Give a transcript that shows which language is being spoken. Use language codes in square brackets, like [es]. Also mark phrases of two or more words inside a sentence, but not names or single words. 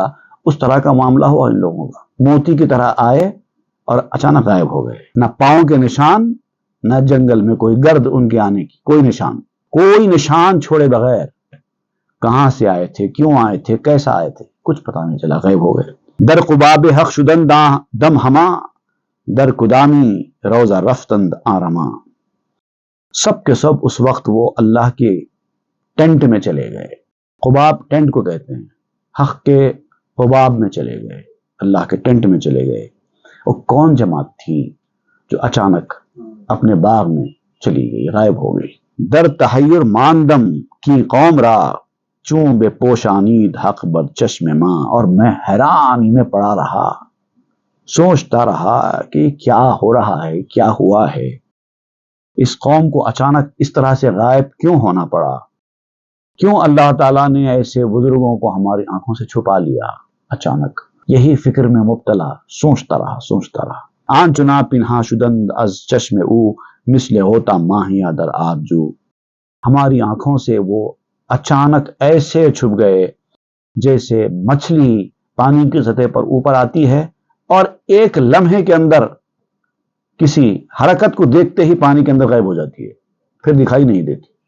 [ur] اس طرح کا معاملہ ہوا ان لوگوں کا، موتی کی طرح آئے اور اچانک غائب ہو گئے. نہ پاؤں کے نشان، نہ جنگل میں کوئی گرد ان کے آنے کی کوئی نشان چھوڑے بغیر. کہاں سے آئے تھے، کیوں آئے تھے، کیسا آئے تھے، کچھ پتہ نہیں چلا، غائب ہو گئے. [fa] در قباب حق شدن دم ہما، در قدامی روزہ رفتند آرما. [ur] سب کے سب اس وقت وہ اللہ کے ٹینٹ میں چلے گئے. قباب ٹینٹ کو کہتے ہیں، حق کے قباب میں چلے گئے، اللہ کے ٹینٹ میں چلے گئے. وہ کون جماعت تھی جو اچانک اپنے باغ میں چلی گئی، غائب ہو گئی. [fa] در تحیر ماندم کی قوم را، چون بے پوشانید حق بر چشم ماں. [ur] اور میں حیرانی میں پڑا رہا، سوچتا رہا کہ کیا ہو رہا ہے، کیا ہوا ہے، اس قوم کو اچانک اس طرح سے غائب کیوں ہونا پڑا، کیوں اللہ تعالیٰ نے ایسے بزرگوں کو ہماری آنکھوں سے چھپا لیا اچانک. یہی فکر میں مبتلا سوچتا رہا. [fa] آن چنا پنہا شدند از چشم او، مثل ہوتا ماہیا در آب جو. [ur] ہماری آنکھوں سے وہ اچانک ایسے چھپ گئے جیسے مچھلی پانی کی سطح پر اوپر آتی ہے اور ایک لمحے کے اندر کسی حرکت کو دیکھتے ہی پانی کے اندر غائب ہو جاتی ہے، پھر دکھائی نہیں دیتی.